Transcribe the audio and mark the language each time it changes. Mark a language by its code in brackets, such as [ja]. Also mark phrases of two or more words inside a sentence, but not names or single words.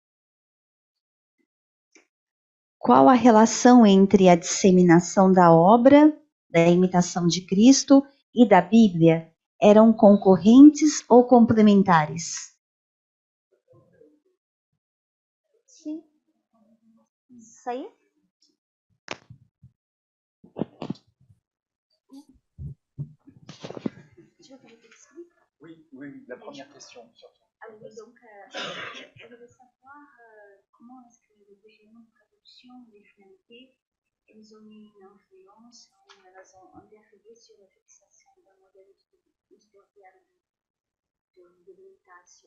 [pt] Qual a relação entre a disseminação da obra, da imitação de Cristo e da Bíblia? Eram concorrentes ou complementares? Sim. Isso aí? [fr] Oui, la première question. Donc, je voulais savoir comment est-ce que les différentes traductions, les finalités, elles ont eu une influence ou elles ont interféré sur la fixation d'un modèle historial de l'imitation.